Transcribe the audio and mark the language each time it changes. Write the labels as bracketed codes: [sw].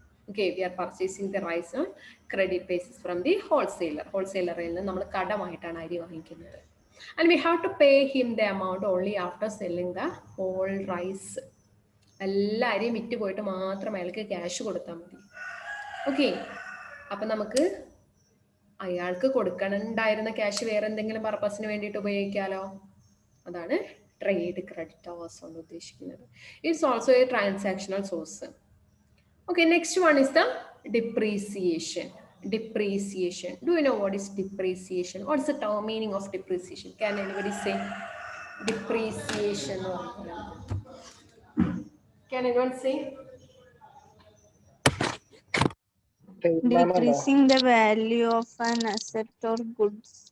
[en] Okay, we are purchasing the rice on credit basis from the wholesaler. Wholesaler is [ml] നമ്മൾ കടമായിട്ടാണ് അരി വാങ്ങിക്കുന്നത്. [en] And we have to pay him the amount only after selling the whole rice. [ml] എല്ലാ അരിയും വിറ്റ് പോയിട്ട് മാത്രം അയാൾക്ക് cash കൊടുത്താൽ മതി. ഓക്കെ. അപ്പം നമുക്ക് അയാൾക്ക് കൊടുക്കണുണ്ടായിരുന്ന ക്യാഷ് വേറെ എന്തെങ്കിലും പർപ്പസിന് വേണ്ടിയിട്ട് ഉപയോഗിക്കാലോ. അതാണ് ട്രേഡ് ക്രെഡിറ്റേഴ്സ് കൊണ്ട് ഉദ്ദേശിക്കുന്നത്. [en] It's also a transactional source. Okay, next one is the depreciation. Depreciation. Do you know what is depreciation? What is the term meaning of depreciation? Can anybody say depreciation? Can anyone say? Decreasing the value of an asset or goods.